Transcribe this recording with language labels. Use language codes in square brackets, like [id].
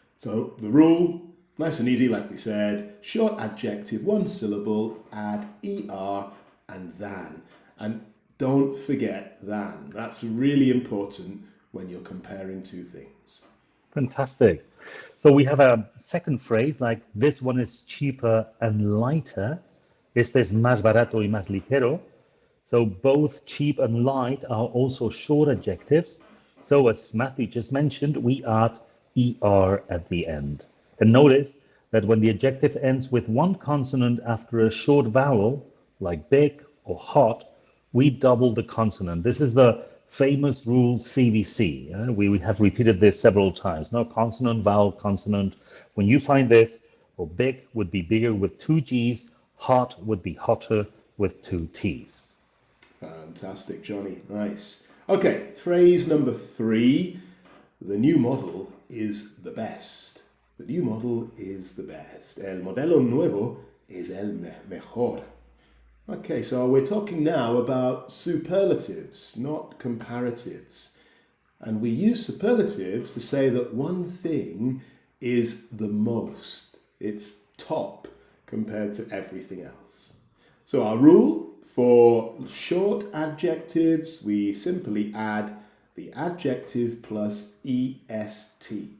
[en] So the rule, nice and easy, like we said, short adjective, one syllable, add er and than. And don't forget than. That's really important when you're comparing two things. Fantastic. So we have a second phrase like this one is cheaper and lighter. [es] Este es más barato y más ligero. [en] So both cheap and light are also short adjectives. So as Matthew just mentioned, we add er at the end. And notice that when the adjective ends with one consonant after a short vowel, like big or hot, we double the consonant. This is the famous rule CVC. We have repeated this several times. No consonant, vowel, consonant. When you find this, well, big would be bigger with two G's, hot would be hotter with two T's. Fantastic, Johnny. Nice. Okay, phrase number three. The new model is the best. The new model is the best. [es] El modelo nuevo es el mejor. [en] Okay, so we're talking now about superlatives, not comparatives. And we use superlatives to say that one thing is the most. It's top compared to everything else. So our rule for short adjectives, we simply add the adjective plus est.